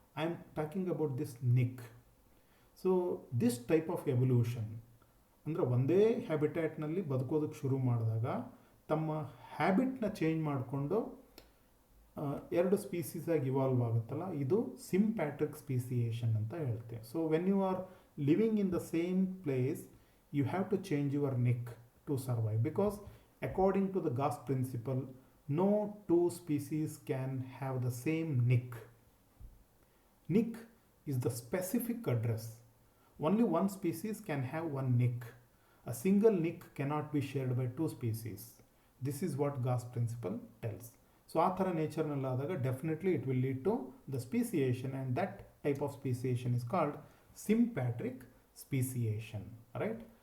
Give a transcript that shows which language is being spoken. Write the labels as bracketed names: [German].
[English] I am talking about this niche. So this type of evolution [Kannada] ಅಂದರೆ ಒಂದೇ ಹ್ಯಾಬಿಟ್ಯಾಟ್ನಲ್ಲಿ ಬದುಕೋದಕ್ಕೆ ಶುರು ಮಾಡಿದಾಗ ತಮ್ಮ ಹ್ಯಾಬಿಟ್ನ ಚೇಂಜ್ ಮಾಡಿಕೊಂಡು ಎರಡು ಸ್ಪೀಸೀಸ್ ಆಗಿ ಇವಾಲ್ವ್ ಆಗುತ್ತಲ್ಲ, ಇದು ಸಿಂಪ್ಯಾಟ್ರಿಕ್ ಸ್ಪೀಸಿಯೇಷನ್ ಅಂತ ಹೇಳ್ತೇವೆ. [English] So when you are living in the same place, you have to change your nick to survive, because according to the Gauss principle, no two species can have the same nick. Nick is the specific address. Only one species can have one nick. A single nick cannot be shared by two species. This is what Gauss principle tells. So [Kannada] ಆ ಥರ ನೇಚರ್ನಲ್ಲಿ ಆದಾಗ [English] Definitely it will lead to the speciation, and that type of speciation is called sympatric speciation, right?